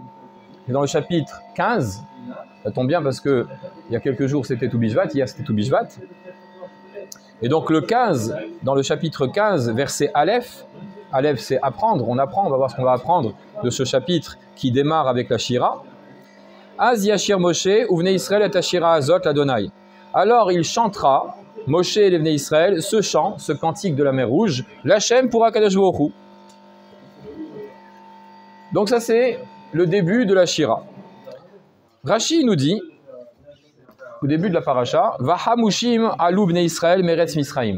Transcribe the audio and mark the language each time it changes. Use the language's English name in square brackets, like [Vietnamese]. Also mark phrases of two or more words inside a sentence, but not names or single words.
[French] Et dans le chapitre 15, ça tombe bien parce que il y a quelques jours c'était Tou Bishvat, hier c'était Tou Bishvat. Et donc le 15, dans le chapitre 15, verset Aleph, Aleph c'est apprendre, on apprend, on va voir ce qu'on va apprendre de ce chapitre qui démarre avec la Shira. [Hebrew] אז ישיר משה ובני ישראל את השירה הזאת לה. [French] Alors il chantera, Moshe et les Bnei Israël, ce chant, ce cantique de la mer Rouge, l'Hachem pour [Hebrew] הקדוש ברוך הוא. [French] Donc ça c'est le début de la Shira. Rashi nous dit, au début de la paracha, [Hebrew] וחמושים עלו בני ישראל מארץ מצרים.